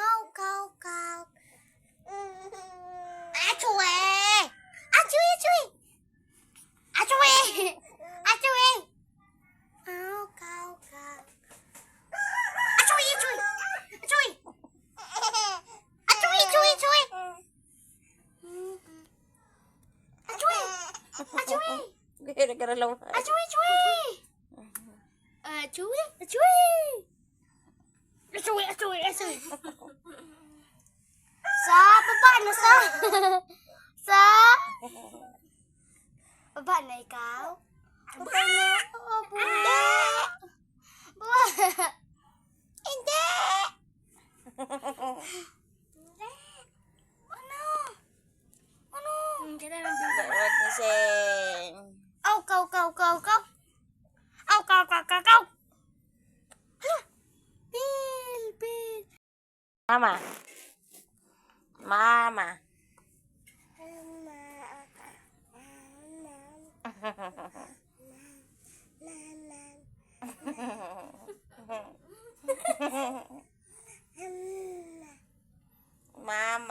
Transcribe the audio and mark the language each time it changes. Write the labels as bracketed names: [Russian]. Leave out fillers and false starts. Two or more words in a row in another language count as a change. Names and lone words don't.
[Filipino] cow, cow. Achoo! Achoo, achoo! Achoo! Achoo! Cow, cow, cow. Achoo, achoo! Achoo! Achoo, achoo, achoo! Achoo! Achoo! Gara-gara lang. Achoo, achoo! Achoo, achoo! Achoo, achoo, achoo! Sa baba na sa baba na ikaw. Baba na. Oo, baba. Baba. Hindi. Hindi. Ano? Ano? Hindi na lang bigla. Huwag gising. Aw, kaw, kaw, kaw, kaw. Aw, kaw, kaw, kaw, kaw. Hala. Bill, Bill. Mama. Mama. Mama.